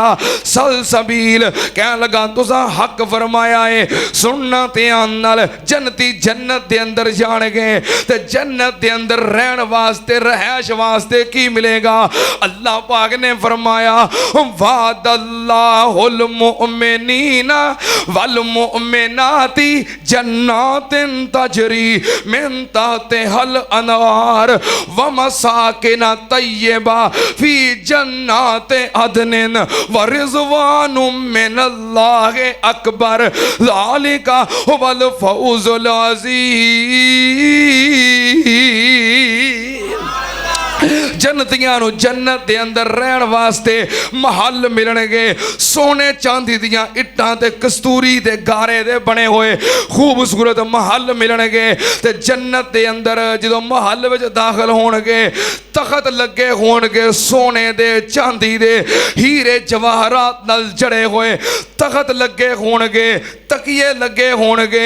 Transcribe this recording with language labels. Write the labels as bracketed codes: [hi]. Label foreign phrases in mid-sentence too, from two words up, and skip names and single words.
[pa] ਸਲਸਬੀਲ ਕਹਿ ਲੱਗਾ ਤੁਸਾਂ ਹੱਕ ਫ਼ਰਮਾਇਆ ਹੈ। ਸੁਣਨਾ ਧਿਆਨ ਨਾਲ ਜੰਨਤੀ ਜੰਨਤ ਦੇ ਅੰਦਰ ਜਾਣਗੇ ਤੇ ਜੰਨਤ ਦੇ ਅੰਦਰ ਰਹਿਣ ਵਾਸਤੇ ਰਿਹਾਇਸ਼ ਵਾਸਤੇ ਕੀ ਮਿਲੇਗਾ। ਅੱਲਾਹ ਪਾਕ ਨੇ ਫ਼ਰਮਾਇਆ [ar] وعد الله المؤمنين والمؤمنات جنات تجري من تحتها الأنهار ومساكن طيبة في جنات عدن ورضوان من الله أكبر ذلك هو الفوز العظيم. [pa] ਜੰਨਤੀਆਂ ਨੂੰ ਜੰਨਤ ਦੇ ਅੰਦਰ ਰਹਿਣ ਵਾਸਤੇ ਮਹਿਲ ਮਿਲਣਗੇ। ਸੋਨੇ ਚਾਂਦੀ ਦੀਆਂ ਇੱਟਾਂ ਤੇ ਕਸਤੂਰੀ ਦੇ ਗਾਰੇ ਦੇ ਬਣੇ ਹੋਏ ਖ਼ੂਬਸੂਰਤ ਮਹਿਲ ਮਿਲਣਗੇ। ਤੇ ਜੰਨਤ ਦੇ ਅੰਦਰ ਜਦੋਂ ਮਹਿਲ ਵਿਚ ਦਾਖ਼ਲ ਹੋਣਗੇ ਤਖ਼ਤ ਲੱਗੇ ਹੋਣਗੇ ਸੋਨੇ ਦੇ ਚਾਂਦੀ ਦੇ ਹੀਰੇ ਜਵਾਹਰਾਤ ਨਾਲ ਜੜੇ ਹੋਏ ਤਖ਼ਤ ਲੱਗੇ ਹੋਣਗੇ ਤਕੀਏ ਲੱਗੇ ਹੋਣਗੇ।